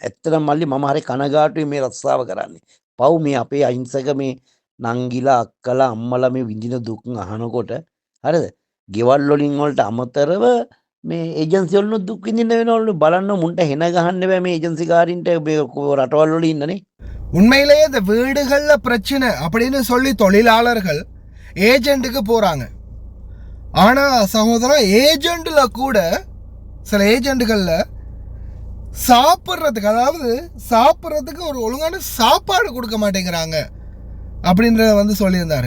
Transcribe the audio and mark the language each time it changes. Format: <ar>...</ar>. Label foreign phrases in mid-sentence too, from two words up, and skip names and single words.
<si>ඇත්තටම මල්ලි මම හරි කනගාටුයි මේ රස්සාව කරන්නේ. පව් මේ අපේ අහිංසක මේ නංගිලා අක්කලා අම්මලා මේ විඳින දුක් අහනකොට හරිද? ගෙවල් වලින් වලට අමතරව මේ ඒජන්සි වලින් දුක් විඳින්න වෙනවලු. බලන්න මුන්ට හෙන ගහන්න බෑ මේ ඒජන්සි කාරින්ට රටවල් වල ඉන්නනේ.</si> <ta>உண்மையிலேயே இந்த வீடுகளில் பிரச்சனை அப்படின்னு சொல்லி தொழிலாளர்கள் ஏஜெண்ட்டுக்கு போகிறாங்க. ஆனால் சகோதரன் ஏஜெண்டில் கூட சில ஏஜெண்டுகளில் சாப்பிட்றதுக்கு ஒரு ஒழுங்கான சாப்பாடு கொடுக்க மாட்டேங்கிறாங்க அப்படின்றத சொல்லியிருந்தார்.</ta>